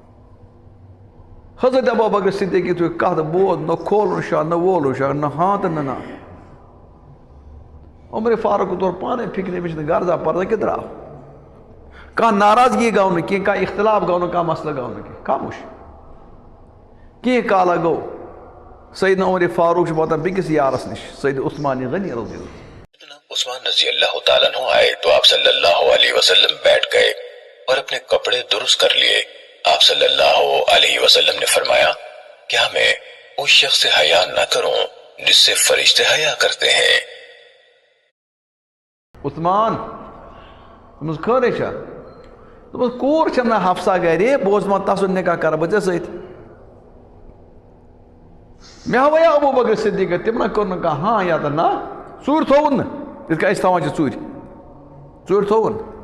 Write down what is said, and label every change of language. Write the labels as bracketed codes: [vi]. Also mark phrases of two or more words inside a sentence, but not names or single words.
[ks] حضرت ابو بکر صدیق یُتھُے کتھ بوز نہ کھولُن شاہ نہ وولُن شاہ نہ ہاں تہٕ نہ نا عمر فاروق طور پانے فکرِ أمِس چھِنہٕ غرضا پرزا کہِ درٛاو کانٛہہ ناراضگی گوٚو نہٕ کینٛہہ کانٛہہ اختلاف گوٚو نہٕ کانٛہہ مسلہٕ گوٚو نہٕ کینٛہہ خاموش کینٛہہ کالا گوٚو سیدنا عمر فاروق چھُ واتان بیٚکِس یارس نِش سید عثمان غنی [ar] رضی اللہ [ur] عثمان [ar] رضی اللہ تعالیٰ عنہ [ur] آئے تو آپ [ar] صلی اللہ علیہ وسلم [ur] بیٹھ گئے اور اپنے کپڑے درست کر لیے۔ آپ [ar] صلی اللہ علیہ وسلم [ur] نے فرمایا کیا میں اس شخص سے حیا نہ کروں جس سے فرشتے حیا کرتے ہیں؟ [ks] عثمان دوٚپمَس خٲرٕے چھا دوٚپمَس کوٗر چھَم نہ حفصہ گرِ بہٕ اوسُس دپان تسُنٛد نکاح کرٕ بہٕ ژےٚ سۭتۍ مےٚ ہاویا ابو بکر صدیقہ تٔمۍ نہ کوٚر نہٕ کانٛہہ ہاں یا تہٕ نہ ژوٗرِ تھووُن نہٕ یِتھ کٔنۍ أسۍ تھاوان چھِ ژوٗرِ تھووُن